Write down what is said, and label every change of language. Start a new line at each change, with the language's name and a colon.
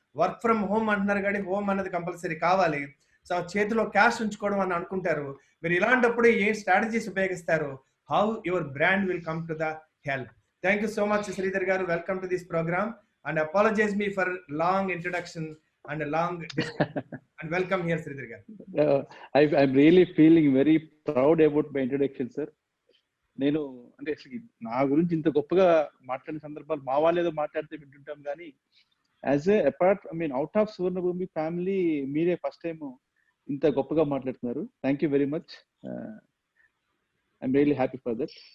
Telugu: Work from home అంటున్నారు కానీ home అన్నది కంపల్సరీ కావాలి. సో చేతిలో క్యాష్ ఉంచుకోవడం అని అనుకుంటారు. మీరు ఇలాంటప్పుడు ఏ స్ట్రాటజీస్ ఉపయోగిస్తారు?
English: How your brand will come to the help. Thank you so much Sridhar garu. Welcome to this programme and apologise me for long introduction and a long and welcome here Sridhar garu. I'm really feeling very proud about my introduction sir.
Telugu: నేను అంటే నా గురించి ఇంత గొప్పగా మాట్లాడిన సందర్భాలు మా వాళ్ళు ఏదో మాట్లాడితే వింటుంటాం కానీ
English: as a apart out of
Telugu: Suvarnabhumi family మీరే ఫస్ట్ టైం ఇంత గొప్పగా మాట్లాడుతున్నారు.
English: Thank you very much. I'm really happy for that.